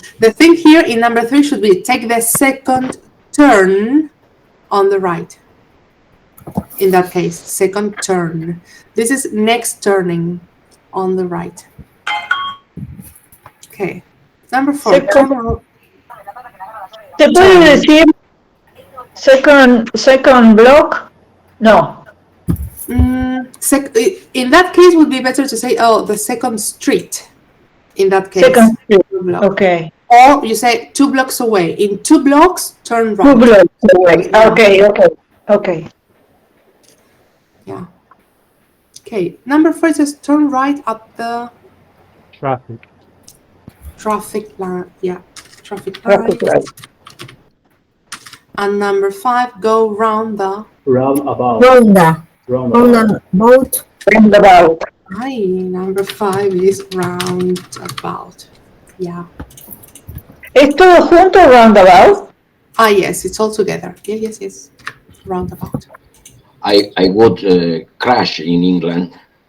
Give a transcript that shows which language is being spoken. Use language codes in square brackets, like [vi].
[en] The thing here in number 3 should be take the second turn on the right. In that case, second turn. This is next turning on the right. Okay. Number 4. [es] ¿Se puede decir [en] second block? No. In that case, would be better to say, oh, the second street. In that case. Second street. Block. Okay. Or you say 2 blocks away. In 2 blocks, turn right. 2 blocks away. Okay. Yeah. Okay. Number 4 says turn right at the traffic light. Yeah. Traffic light. And number 5, go round the. Roundabout. Roundabout. Roundabout. Hi, number 5 is roundabout. Yeah. [es] ¿Es todo junto roundabout? [en] Ah, yes, it's all together. Yeah, yes. Roundabout. I would crash in England.